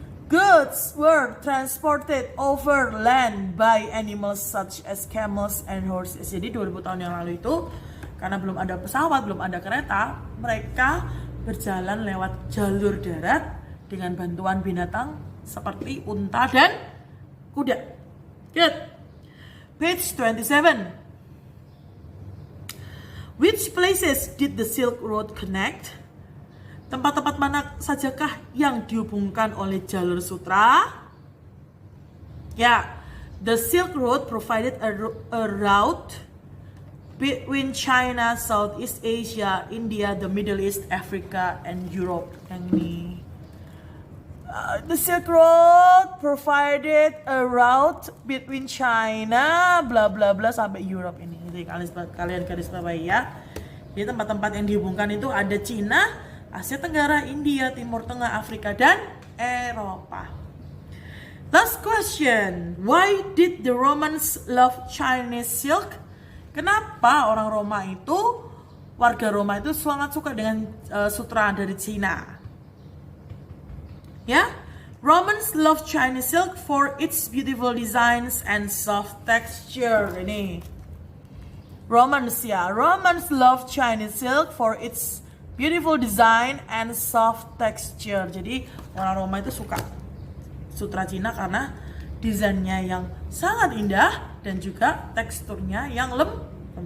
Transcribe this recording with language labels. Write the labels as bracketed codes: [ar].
[en] Goods were transported over land by animals such as camels and horses. [id] Jadi 2000 tahun yang lalu itu, karena belum ada pesawat, belum ada kereta, mereka berjalan lewat jalur darat dengan bantuan binatang seperti unta dan kuda. [en] Good. Page 27. Which places did the Silk Road connect? [id] Tempat-tempat mana sajakah yang dihubungkan oleh jalur sutra? [en] Ya, the Silk Road provided a route between China, Southeast Asia, India, the Middle East, Africa, and Europe. [id] Yang ini. [en] The Silk Road provided a route between China, bla bla bla, sampai Europe ini. [id] Jadi kalian garis bawahi ya. Jadi tempat-tempat yang dihubungkan itu ada Cina, Asia Tenggara, India, Timur Tengah, Afrika, dan Eropa. [en] Last question. Why did the Romans love Chinese silk? [id] Kenapa orang Roma itu, warga Roma itu sangat suka dengan sutra dari Cina? [en] Ya, Romans love Chinese silk for its beautiful designs and soft texture. Ini Romans ya, Romans love Chinese silk for its beautiful design and soft texture. [id] Jadi orang Roma itu suka sutra Cina karena desainnya yang sangat indah dan juga teksturnya yang lembut.